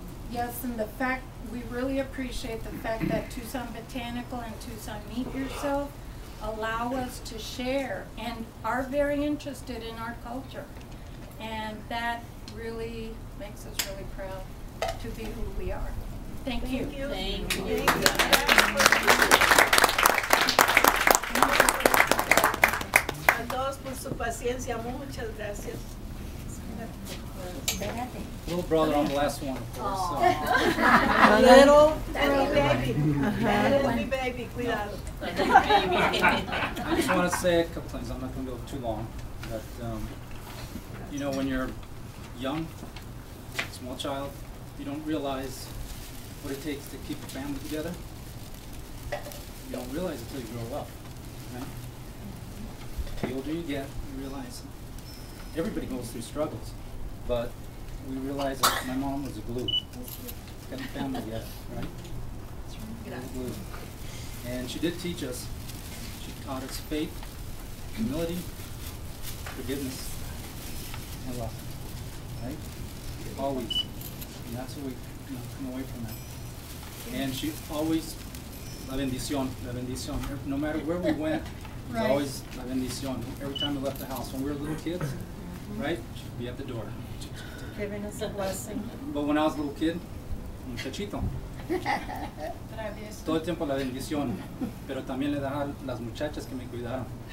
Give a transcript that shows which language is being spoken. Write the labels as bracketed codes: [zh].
[en] Yes, and the fact, we really appreciate the fact that Tucson Botanical and Tucson Meet Yourself allow us to share and are very interested in our culture. And that really makes us really proud to be who we are. Thank you. Thank you. [es] A todos por su paciencia, muchas gracias. [en] Little brother on the last one, of course. Little baby. Little baby, cuidado. I just want to say a couple things. I'm not going to go too long. But, you know, when you're young, small child, you don't realize what it takes to keep a family together. You don't realize it until you grow up. Right? The older you get, you realize everybody goes through struggles. But we realized that my mom was a glue. Got the family together, right? Glue. And she did teach us. She taught us faith, humility, forgiveness, and love. Right? Always. And that's what we come away from that. And she always, la bendición. No matter where we went, it was always la bendición. Every time we left the house, when we were little kids, right? She'd be at the door. Giving us a blessing. But when I was a little kid, [es] muchachito, todo el tiempo la bendición, pero también le daba a las muchachas que me cuidaron.